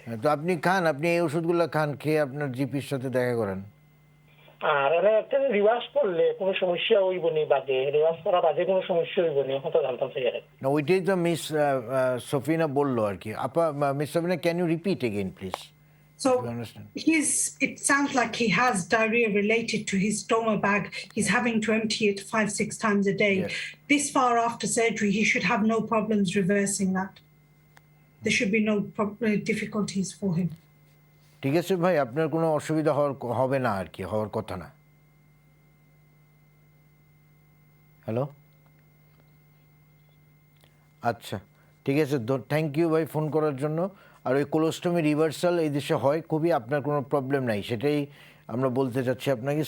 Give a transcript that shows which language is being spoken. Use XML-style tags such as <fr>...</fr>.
<bn>তো আপনি খান, আপনি এই ওষুধগুলো খান, খেয়ে আপনার জিপির সাথে দেখা করেন। আর একটা রিভার্স করলে কোনো সমস্যা হইব নি, বাদে রিভার্স করা বাদে কোনো সমস্যা হইব নি, এখন তো জানতাম সেই। না ওইটাই তো মিস সফিনা বললো আর কি।</bn> <en>আপা, miss Safina, can you repeat again please? So it sounds like he has diarrhea related to his stomach bag. He's having to empty it 5-6 times a day. Yes. This far after surgery, he should have no problems reversing that. There should be no difficulties for him.</en> <bn>ঠিক আছে ভাই, আপনার কোনো অসুবিধা হবে না আর কি, হওয়ার কথা না। হ্যালো, আচ্ছা ঠিক আছে,</bn> <en>thank you</en> <bn>ভাই ফোন করার জন্য। আর ওই কোলোস্টমি রিভার্সাল এই দেশে হয় খুবই, আপনার কোনো প্রবলেম নাই, সেটাই আমরা বলতে চাচ্ছি আপনাকে।</bn>